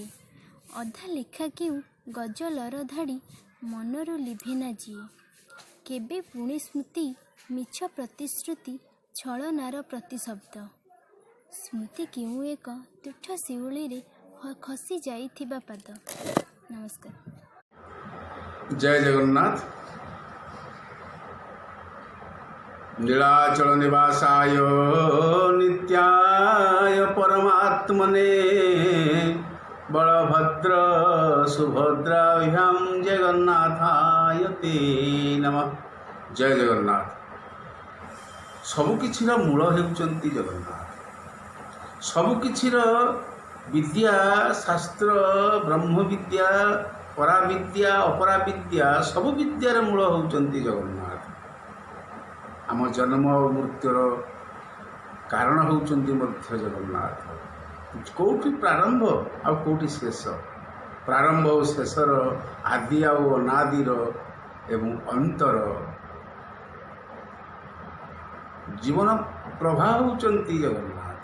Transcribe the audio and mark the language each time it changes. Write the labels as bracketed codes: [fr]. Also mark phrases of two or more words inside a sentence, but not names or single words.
[or] ଅଧା ଲେଖା କେଉଁ ଗଜଲର ଧାଡ଼ି, ମନରୁ ଲିଭେନା ଯିଏ। କେବେ ପୁଣି ସ୍ମୃତି ମିଛ ପ୍ରତିଶ୍ରୁତି, ଛଳନାର ପ୍ରତିଶବ୍ଦ। ସ୍ମୃତି କେଉଁ ଏକ ତୁଠ ଶିଉଳିରେ ଖସି ଯାଇଥିବା ପାଦ। ନମସ୍କାର। ଜୟ ଜଗନ୍ନାଥ। [sa] नीलाचल निवासाय नित्याय परमात्मने बलभद्र सुभद्राभ्यां जगन्नाथाय ते नमः। [or] ଜୟ ଜଗନ୍ନାଥ। ସବୁକିଛିର ମୂଳ ହେଉଛନ୍ତି ଜଗନ୍ନାଥ। ସବୁକିଛିର ବିଦ୍ୟା ଶାସ୍ତ୍ର ବ୍ରହ୍ମ ବିଦ୍ୟା ପରାବିଦ୍ୟା ଅପରାବିଦ୍ୟା ସବୁ ବିଦ୍ୟାର ମୂଳ ହେଉଛନ୍ତି ଜଗନ୍ନାଥ। ଆମ ଜନ୍ମ ଆଉ ମୃତ୍ୟୁର କାରଣ ହେଉଛନ୍ତି ମଧ୍ୟ ଜଗନ୍ନାଥ। କୋଉଠି ପ୍ରାରମ୍ଭ ଆଉ କୋଉଠି ଶେଷ। ପ୍ରାରମ୍ଭ ଆଉ ଶେଷର ଆଦି ଆଉ ଅନାଦିର ଏବଂ ଅନ୍ତର ଜୀବନ ପ୍ରଭା ହେଉଛନ୍ତି ଜଗନ୍ନାଥ।